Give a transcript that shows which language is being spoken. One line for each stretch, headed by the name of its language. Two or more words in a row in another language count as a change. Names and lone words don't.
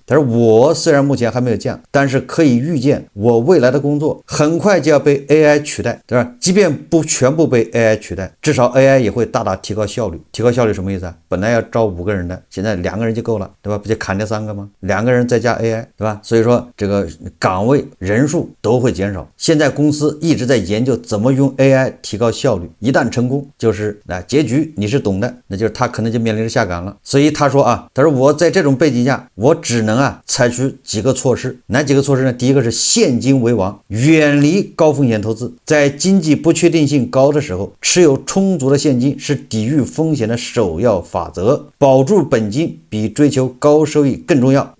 Chinese: 他說我雖然目前還沒有降，但是可以預見我未來的工作很快就要被 AI 取代，對吧？即便不全部被 AI 取代，至少 AI 也會大大提高效率。提高效率什麼意思啊？本來要招5個人的，现在2個人就夠了，對吧？不就砍掉3個嗎？2個人再加 AI， 對吧？所以說這個崗位人數都會減少。現在公司一直在研究怎麼用 AI 提高效率，一旦成功，就是結局你是懂的，那就是他可能就面臨着下崗了。所以他說我在這種背景下，我只能採取幾個措施。哪幾個措施呢？第一個是現金為王，遠離高風險投資。在經濟不確定性高的時候，持有充足的現金是抵禦風險的首要法則。保住本金比追求高收益更重要。